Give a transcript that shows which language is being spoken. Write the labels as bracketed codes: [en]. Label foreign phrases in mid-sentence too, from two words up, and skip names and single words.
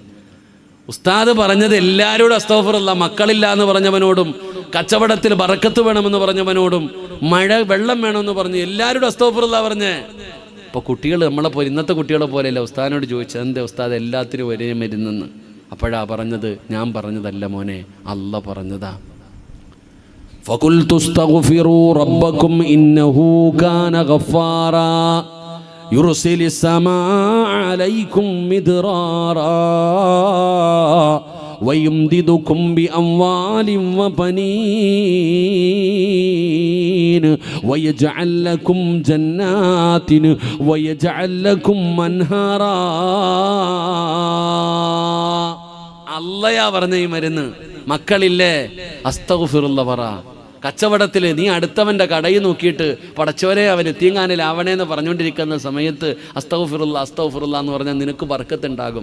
[ml] ഉസ്താദ് പറഞ്ഞത് എല്ലാവരോടും അസ്തഗ്ഫിറുല്ലാ, മക്കളില്ല എന്ന് പറഞ്ഞവനോടും, കച്ചവടത്തിൽ ബറക്കത്ത് വേണമെന്ന് പറഞ്ഞവനോടും, വെള്ളം വേണമെന്ന് പറഞ്ഞ് എല്ലാവരോടും അസ്തഗ്ഫിറുല്ലാ പറഞ്ഞേ. ഇപ്പോൾ കുട്ടികൾ നമ്മളെ പോലെ, ഇന്നത്തെ കുട്ടികളെ പോലെയല്ല. ഉസ്താദിനോട് ചോദിച്ചത്, എന്താ ഉസ്താദ് എല്ലാത്തിനും ഒരേ മരുന്നെന്ന്. അപ്പോഴാ പറഞ്ഞത്, ഞാൻ പറഞ്ഞതല്ല മോനെ, അല്ല പറഞ്ഞതാ. [ar] فَقُلْتُ اسْتَغْفِرُوا رَبَّكُمْ إِنَّهُ كَانَ غَفَّارًا يُرْسِلِ السَّمَاءَ عَلَيْكُمْ مِدْرَارًا وَيُمْدِدُكُمْ بِأَمْوَالٍ وَبَنِينَ وَيَجْعَلْ لَكُمْ جَنَّاتٍ وَيَجْعَلْ لَكُمْ أَنْهَارًا. [ml] അല്ലയാ പറഞ്ഞ ഈ മരുന്ന്. മക്കളില്ലേ? അസ്തഗ്ഫിറുല്ലാ പറ. കച്ചവടത്തിൽ നീ അടുത്തവൻ്റെ കടയിൽ നോക്കിയിട്ട് പടച്ചോരെ അവൻ എത്തിയങ്ങാനിൽ ആവണേന്ന് പറഞ്ഞുകൊണ്ടിരിക്കുന്ന സമയത്ത് അസ്തഗ്ഫിറുല്ലാ എന്ന് പറഞ്ഞാൽ നിനക്ക് ബർക്കത്തുണ്ടാകും.